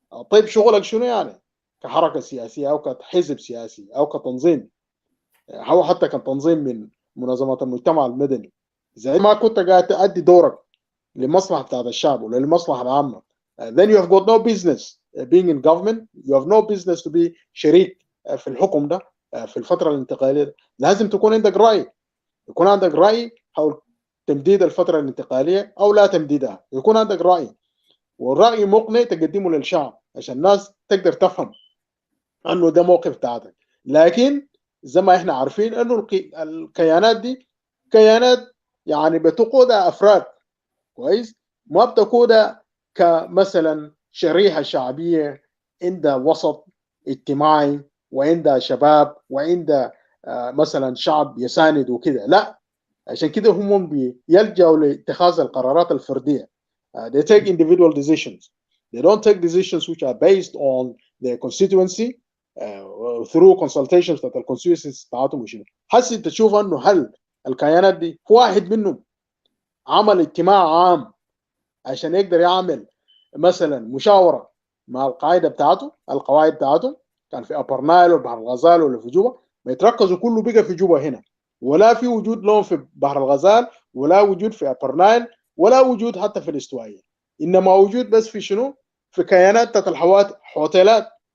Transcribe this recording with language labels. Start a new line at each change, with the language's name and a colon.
Arabic: طيب شغلك شنو يعني كحركه سياسيه او كحزب سياسي او كتنظيم او حتى كتنظيم من منظمات المجتمع المدني؟ اذا ما كنت قاعد تؤدي دورك لمصلحه بتاعت الشعب ولا للمصلحه العامه،
English: then you have got no business being in government, you have no business to be
Arabic: شريك في الحكم ده في الفترة الانتقالية. لازم تكون عندك رأي، يكون عندك رأي حول تمديد الفترة الانتقالية أو لا تمديدها، يكون عندك رأي والرأي مقنع تقدمه للشعب عشان الناس تقدر تفهم أنه ده موقف بتاعتك. لكن زي ما احنا عارفين أنه الكيانات دي كيانات يعني بتقودها أفراد، كويس، ما بتقودها كمثلا شريحة شعبية عندها وسط اجتماعي وعندها شباب وعندها مثلا شعب يساند وكده، لا. عشان كده هم بيلجأوا لاتخاذ القرارات الفردية.
English: They take individual decisions. They don't take decisions which are based on their constituency through consultations that the constituencies
Arabic: بتاعتهم وشنو. حسي تشوف انه هل الكيانات دي واحد منهم عمل اجتماع عام عشان يقدر يعمل مثلا مشاورة مع القاعدة بتاعته، القواعد بتاعته كان في أبر نايل وبحر الغزال ولا في جوبا، ما يتركزوا كله بقى في جوبا هنا، ولا في وجود لهم في بحر الغزال ولا وجود في أبر نايل ولا وجود حتى في الاستوائية، إنما وجود بس في شنو؟ في كيانات بتاعت الحوتيلات،